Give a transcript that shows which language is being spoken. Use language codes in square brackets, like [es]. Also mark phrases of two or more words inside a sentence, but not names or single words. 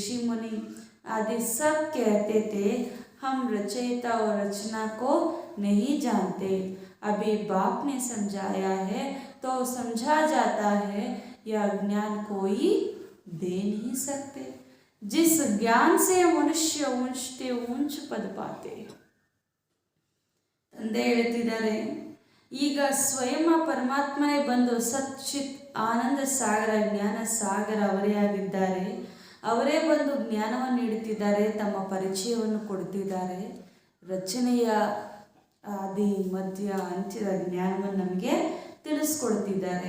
[hi] ऋषि मुनि आदि सब कहते थे, हम रचयिता और रचना को नहीं जानते। अभी बाप ने समझाया है तो समझा जाता है, यह ज्ञान कोई दे नहीं सकते, जिस ज्ञान से मनुष्य ऊंचते ऊंच पद पाते। [kn] ತಂದೆ ಹೇಳ್ತಿದ್ದಾರೆ, ಈಗ ಸ್ವಯಂ ಪರಮಾತ್ಮನೇ ಬಂದು ಸಚ್ಚಿತ್ ಆನಂದ ಸಾಗರ ಜ್ಞಾನ ಸಾಗರ ಅವರೇ ಆಗಿದ್ದಾರೆ. ಅವರೇ ಬಂದು ಜ್ಞಾನವನ್ನು ನೀಡುತ್ತಿದ್ದಾರೆ, ತಮ್ಮ ಪರಿಚಯವನ್ನು ಕೊಡುತ್ತಿದ್ದಾರೆ. ರಚನೆಯ ಆದಿ ಮಧ್ಯ ಅಂತ್ಯದ ಜ್ಞಾನವನ್ನು ನಮಗೆ ತಿಳಿಸ್ಕೊಡ್ತಿದ್ದಾರೆ.